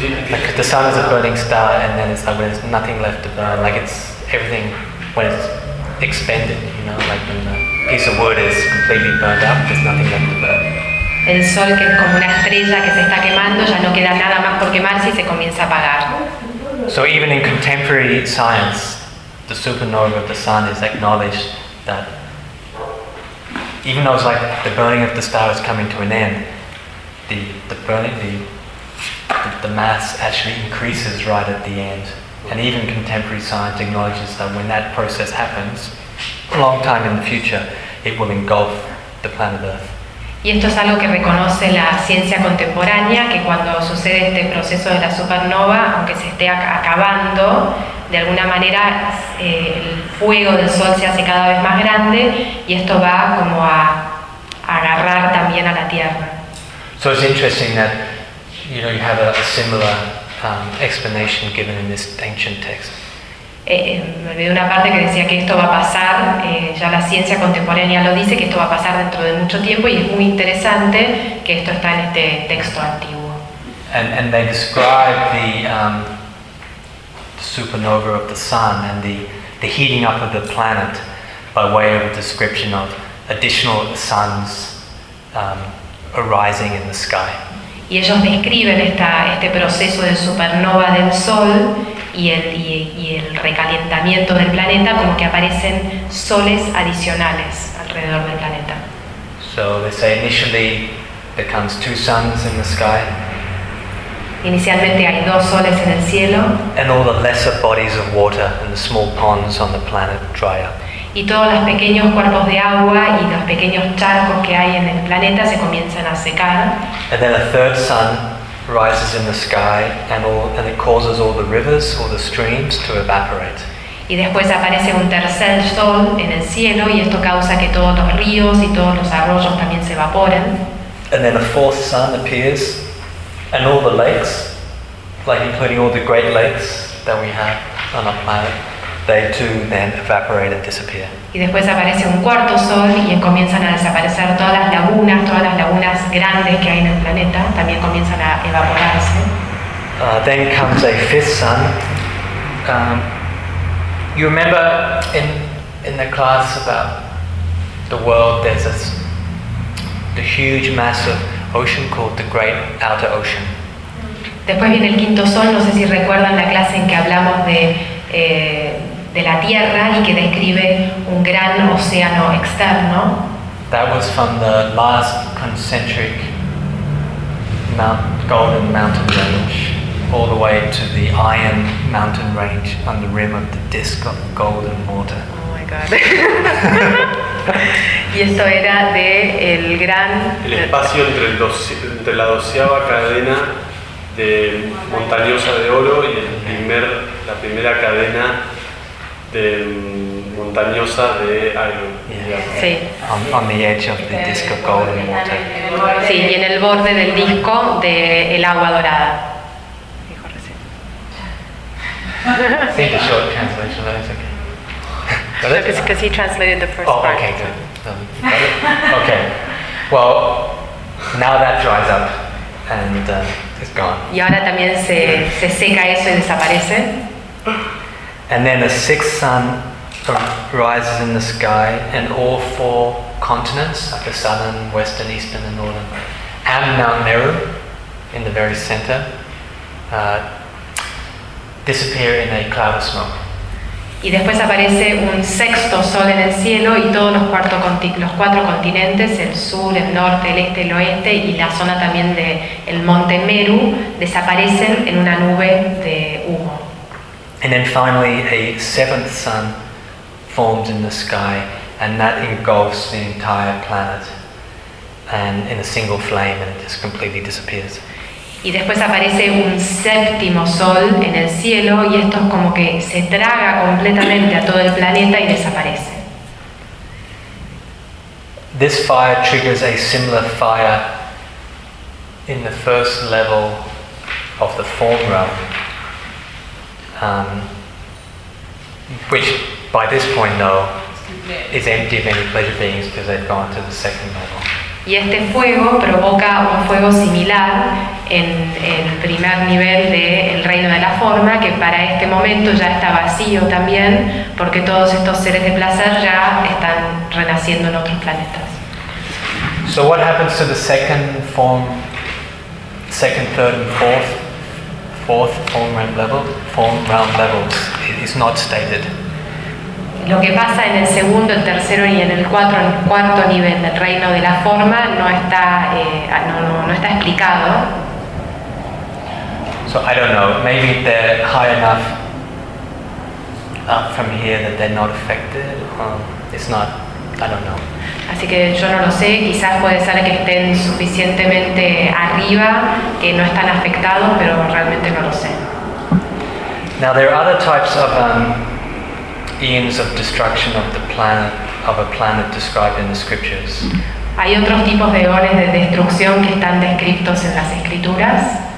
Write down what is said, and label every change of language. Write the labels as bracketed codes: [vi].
[en] Like the sun is a burning star, and then it's like when there's nothing left to burn. Like it's everything when it's expended, you know. Like when a piece of wood is completely burned up, there's nothing left to burn. [es] El sol que es como una estrella que se está quemando, ya no queda nada más por quemarse y se comienza a apagar. [en] So even in contemporary science, the supernova of the sun is acknowledged that even though it's like the burning of the star is coming to an end, the mass actually increases right at the end, and even contemporary science acknowledges that when that process happens, a long time in the future, it will engulf the planet Earth. [es] Y esto es algo que reconoce la ciencia contemporánea, que cuando sucede este proceso de la supernova, aunque se esté acabando, de alguna manera el fuego del sol se hace cada vez más grande, y esto va como a agarrar también a la Tierra. [en] So it's interesting that, you know, you have a similar explanation given in this ancient text. [es] Me olvidé una parte que decía que esto va a pasar, ya la ciencia contemporánea lo dice, que esto va a pasar dentro de mucho tiempo, y es muy interesante que esto está en este texto antiguo. [en] And they describe the supernova of the sun and the heating up of the planet by way of a description of additional suns arising in the sky. [es] Y ellos describen este proceso de supernova del sol y el recalentamiento del planeta como que aparecen soles adicionales alrededor del planeta. [en] So they say initially there comes two suns in the sky. [es] Inicialmente hay dos soles en el cielo. [en] And all the lesser bodies of water and the small ponds on the planet dry up. [es] Y todos los pequeños cuerpos de agua y los pequeños charcos que hay en el planeta se comienzan a secar. [en] And then a third sun rises in the sky and it causes all the rivers or the streams to evaporate. [es] Y después aparece un tercer sol en el cielo y esto causa que todos los ríos y todos los arroyos también se evaporen. [en] And then a fourth sun appears and all the lakes, like including all the great lakes that we have on our planet, they too then evaporate and disappear. [es] Y después aparece un cuarto sol y comienzan a desaparecer todas las lagunas grandes que hay en el planeta, también comienzan a evaporarse. [en] Then comes a fifth sun. You remember in the class about the world, there's the huge mass of ocean called the Great Outer Ocean. [es] Después viene el quinto sol, no sé si recuerdan la clase en que hablamos de la Tierra y que describe un gran océano externo. [en] That was from the last concentric golden mountain range, all the way to the iron mountain range on the rim of the disk of golden water. Oh my God. [es] Y esto era de el gran... El espacio entre la doceava cadena de montañosa de oro y la primera cadena de montañosa de [en] iron. [es] Sí. [en] On the edge of the disk of golden water. [es] Sí, y en el borde del disco de el agua dorada. [en] Seems a short translation, but it's okay. Got it? Because he translated the first part. Oh, okay, good. Okay. Well, now that dries up and it's gone. [es] Y ahora también se seca eso y desaparece. [en] And then the sixth sun rises in the sky, and all four continents, like the southern, western, eastern, and northern, and Mount Meru in the very center, disappear in a cloud of smoke. [es] Y después aparece un sexto sol en el cielo y todos los cuatro continentes, el sur, el norte, el este, el oeste y la zona también del monte Meru, desaparecen en una nube de humo. [en] And then finally a seventh sun forms in the sky, and that engulfs the entire planet and in a single flame, and it just completely disappears. [es] Y después aparece un séptimo sol en el cielo y esto es como que se traga completamente a todo el planeta y desaparece. [en] This fire triggers a similar fire in the first level of the form realm, which by this point though is empty of any pleasure beings because they've gone to the second level. [es] Y este fuego provoca un fuego similar en el primer nivel del reino de la forma, que para este momento ya está vacío también, porque todos estos seres de placer ya están renaciendo en otros planetas. [en] So what happens to the second form, second, third, and fourth form realm levels? It's not stated. [es] Lo que pasa en el segundo, el tercero y en el cuarto nivel del reino de la forma no está explicado. [en] So I don't know. Maybe they're high enough up from here that they're not affected. I don't know. [es] Así que yo no lo sé. Quizás puede ser que estén suficientemente arriba que no están afectados, pero realmente no lo sé. [en] Now there are other types of eons of destruction of a planet described in the scriptures. [es] Hay otros tipos de eones de destrucción que están descritos en las escrituras.